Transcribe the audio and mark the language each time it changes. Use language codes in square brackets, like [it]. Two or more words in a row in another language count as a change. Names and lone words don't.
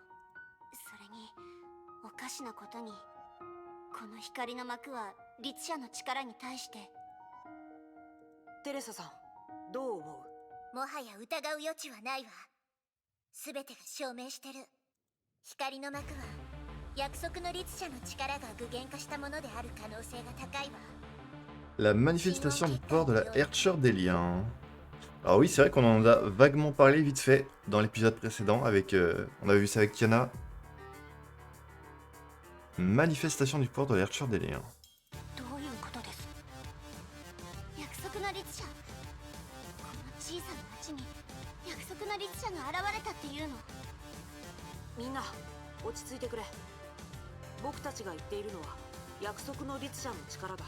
[ja] それにおかしなことに、この光の幕は律者の力に対して。テレサさん、どう思う？もはや疑う余地はないわ。全てが証明してる。光の幕は約束の律者の力が具現化したものである可能性が高いわ。 [fr] La manifestation du pouvoir de la Herrscher des liens. Alors oui, c'est vrai qu'on en a vaguement parlé vite fait dans l'épisode précédent avec... on avait vu ça avec Kiana. Manifestation du pouvoir de la Herrscher des liens. [ja] どういうことです？約束の律者。この小さな町に約束の律者が現れたっていうの？みんな、落ち着いてくれ。僕たちが言っているのは、 約束の律者の力だ。